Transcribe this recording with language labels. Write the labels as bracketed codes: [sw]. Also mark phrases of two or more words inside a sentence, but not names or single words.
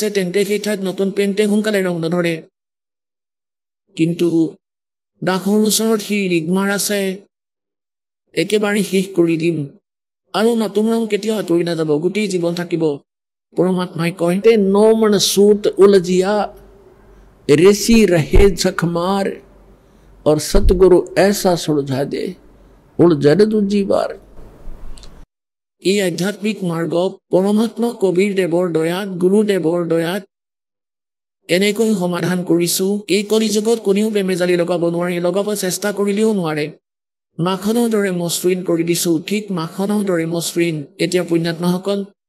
[as] তেন্তে সেই ঠাইত নতুন পেইণ্টে সোনকালে ৰং নধৰে কিন্তু দাখৰ ওচৰত সি ৰিগমাৰ আছে একেবাৰে শেষ কৰি দিম আৰু নতুন ৰং কেতিয়াও আঁতৰি নাযাব গোটেই জীৱন থাকিব পৰমাত্মাই কয় তে নমন [hi] सूत उलझिया ऋषि रहे झकमार और सतगुरु ऐसा सुलझा दे उलझन दूजी बार [as] এই আধ্যাত্মিক মাৰ্গ পৰমাত্মা কবিৰ দেৱৰ দয়াত গুৰুদেৱৰ দয়াত এনেকৈ সমাধান কৰিছো এই কলিযুগত কোনেও বেমেজালি লগাব নোৱাৰে লগাব চেষ্টা কৰিলেও নোৱাৰে মাখনৰ দৰে মসৃণ কৰি দিছো ঠিক মাখনৰ দৰে মসৃণ এতিয়া পুণ্যাত্মাসকল